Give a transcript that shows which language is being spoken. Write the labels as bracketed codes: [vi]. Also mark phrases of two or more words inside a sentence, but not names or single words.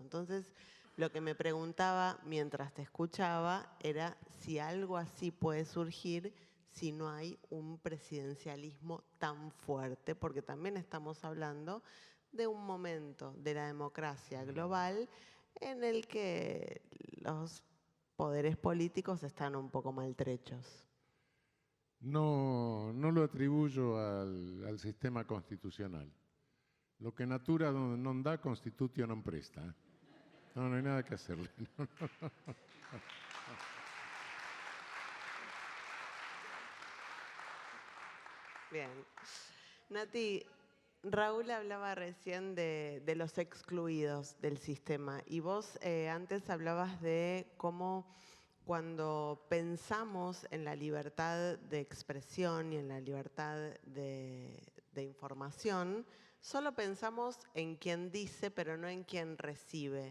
[es] Entonces, lo que me preguntaba mientras te escuchaba era si algo así puede surgir si no hay un presidencialismo tan fuerte, porque también estamos hablando de un momento de la democracia global en el que los poderes políticos están un poco maltrechos. No lo atribuyo al sistema constitucional. Lo que [la] natura non dà, constitutio non presta. [es] No hay nada que hacerle. Bien. Nati, Raúl hablaba recién de los excluidos del sistema y vos antes hablabas de cómo cuando pensamos en la libertad de expresión y en la libertad de información, solo pensamos en quien dice, pero no en quien recibe.